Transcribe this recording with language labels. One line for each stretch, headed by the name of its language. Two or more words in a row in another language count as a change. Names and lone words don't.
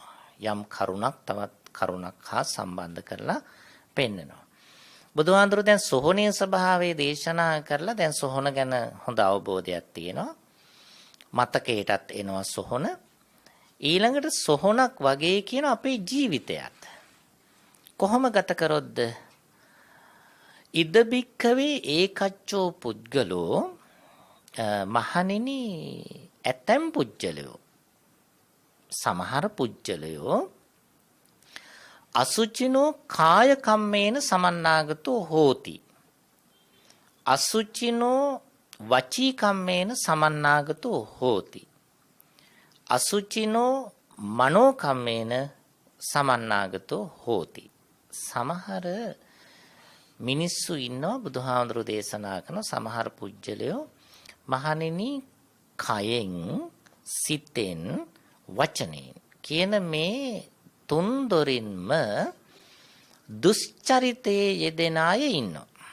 Sinhala: යම් කරුණක් තවත් කරුණක් හා සම්බන්ධ කරලා පෙන්නනවා. බුදුහාඳුරු දැන් සොහොනේ ස්වභාවය දේශනා කරලා දැන් සොහොන ගැන හොඳ අවබෝධයක් තියෙනවා. මතකයටත් එනවා සොහොන. ඊළඟට සොහොනක් වගේ කියන අපේ ජීවිතයත් කොහොම ගත කරොත්ද?
Pali: ඉද බික්කවේ ඒකච්චෝ පුද්ගලෝ
Sinhala: මහණෙනි ඇතැම් පුජ්‍යලයෝ සමහර පුජ්‍යලයෝ
Pali: අසුචිනෝ කාය කම්මේන සමන්නාගතෝ හෝති අසුචිනෝ වචී කම්මේන සමන්නාගතෝ හෝති අසුචිනෝ මනෝ කම්මේන සමන්නාගතෝ හෝති.
Sinhala: සමහර මිනිස්සු ඉන්නවා බුදුහාමුදුරු දේශනා කරන සමහර පුජ්‍යලයෝ මහණෙනි කයෙන් සිතෙන් වචනෙන් කියන මේ තුන් දොරින්ම දුස්චරිතයේ යෙදෙන අය ඉන්නවා.